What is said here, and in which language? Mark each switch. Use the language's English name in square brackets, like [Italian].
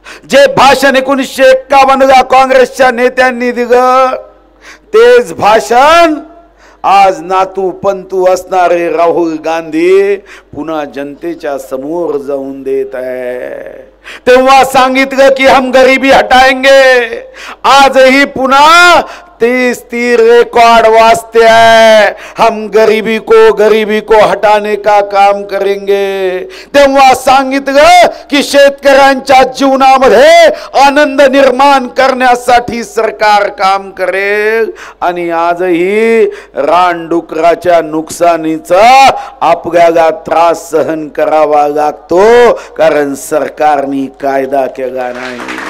[Marathi] जे भाषण 1951 ला काँग्रेसच्या नेत्यांनी दिलं तेच भाषण आज नातू पंतू असणारे राहुल गांधी पुन्हा जनतेच्या समोर जाऊन देत आहे. तेव्हा सांगितलं की [Hindi] हम गरीबी हटाएंगे, [Marathi] आजही पुन्हा [Hindi] तीस रिकॉर्ड वास्ते है, हम गरीबी को हटाने का काम करेंगे। [Marathi] तेव्हा सांगितलं की शेतकऱ्यांच्या जीवनामध्ये आनंद निर्माण करण्यासाठी सरकार काम करेल। आणि आजही रानडुकराच्या नुकसानीचा आपल्याला त्रास सहन करावा लागतो, कारण सरकारने कायदा केला नाही।